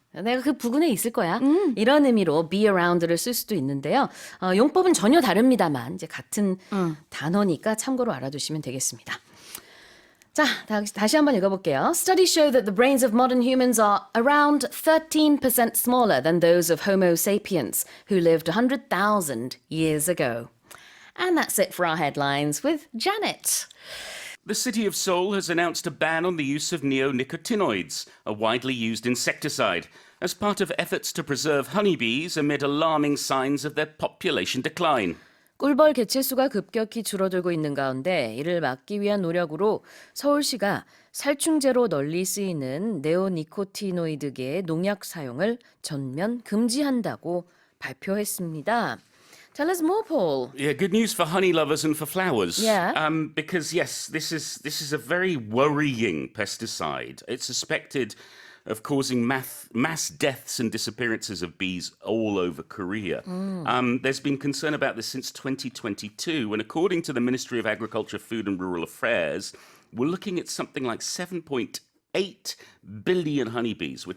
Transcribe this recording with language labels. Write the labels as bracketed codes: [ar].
[ko] 내가 그 부근에 있을 거야. 이런 의미로 be around를 쓸 수도 있는데요. 용법은 전혀 다릅니다만 이제 같은 단어니까 참고로 알아두시면 되겠습니다. 자, 다시 한번 읽어볼게요. [en] Studies show that the brains of modern humans are around 13% smaller than those of Homo sapiens, who lived 100,000 years ago. And that's it for our headlines with Janet. The city of Seoul has announced a ban on the use of neonicotinoids, a widely used insecticide, as part of efforts to preserve honeybees amid alarming signs of their population decline. [ko] 꿀벌 개체수가 급격히 줄어들고 있는 가운데 이를 막기 위한 노력으로 서울시가 살충제로 널리 쓰이는 네오니코티노이드계의 농약 사용을 전면 금지한다고 발표했습니다. [en] Tell us more, Paul. Yeah, good news for honey lovers and for flowers. Yeah. Because yes, this is a very worrying pesticide. It's suspected of causing mass deaths and disappearances of bees all over Korea. There's been concern about this since 2022, and according to the Ministry of Agriculture, Food and Rural Affairs, we're looking at something like 7.8 billion honeybees.